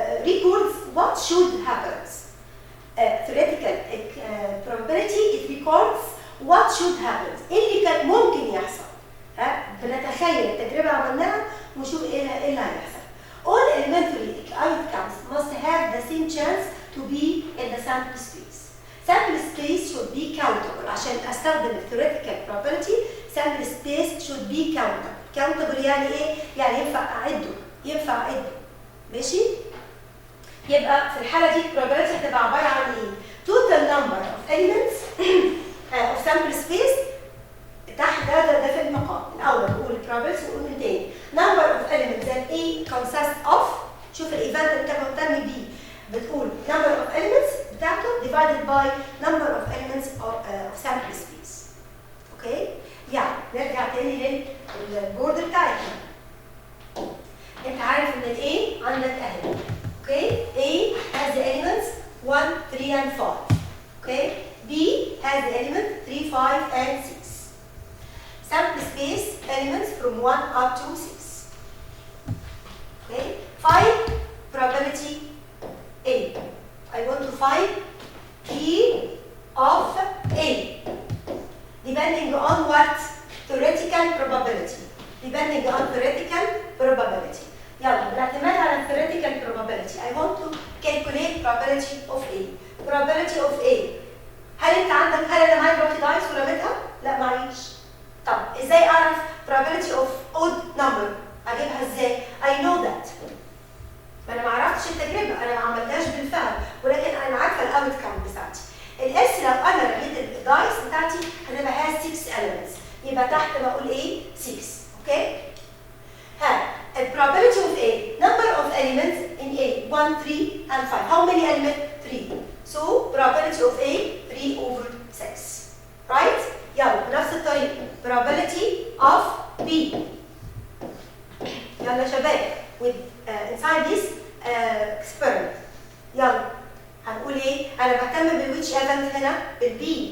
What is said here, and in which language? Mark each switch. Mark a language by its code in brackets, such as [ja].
[en] Records what should happen. Theoretical probability it records what should happen. [ar] ايه اللي كان ممكن يحصل؟ بنتخيل التجربه عملناها ونشوف ايه اللي هيحصل. [en] All elementary outcomes must have the same chance to be in the sample space. Sample space should be countable. [ar] عشان استخدم [en] theoretical probability sample space should be countable. [ar] countable يعني ايه؟ يعني ينفع اعده. ماشي؟ يبقى في الحاله دي probability هتبقى عباره عن ايه؟ [en] total number of elements of sample space. [ar] تحت ده في المقام الاول نقول probability، نقول من تاني [en] number of elements that A consists of. [ar] شوف الايفنت اللي انت مهتم بيه، بتقول [en] number of elements [ar] بتاعته [en] divided by number of elements of sample space. [ar] اوكي؟ يعني نرجع تاني للبورد بتاعتنا. انت عارف ان ال A عندك اهي. [en] Okay? A has the elements 1 3 and 5. Okay? B has the element 3 5 and 6. Sample space elements from 1 up to 6. Okay? Find probability A. I want to find P of A. Depending on what? Theoretical probability. Depending on theoretical probability. [ar] يلا بالاعتماد على theoretical probability. [en] I want to calculate probability of A. Probability of A. [ar] هل انا معايا بلوكي دايس ورميتها؟ لا معيش. طب ازاي اعرف probability of odd number؟ اجيبها ازاي؟ [en] I know that. [ar] ما انا ما عرفتش التجربه، انا ما عملتهاش بالفعل، ولكن انا عارفه الاوت كام بتاعتي. الاس لو انا رميت الدايس بتاعتي هتبقى [en] has 6 elements، [ar] يبقى تحت بقول ايه؟ 6. [en] Okay? probability of A, number of elements in A 1 3 and 5. How many elements? 3. So probability of A 3 over 6. Right? [ar] يلا بنفس الطريقة probability of B. يلا يا شباب [en] with inside this experiment. [ar] يلا هنقول ايه؟ انا بهتم [en] which element [ar] هنا؟ بالB.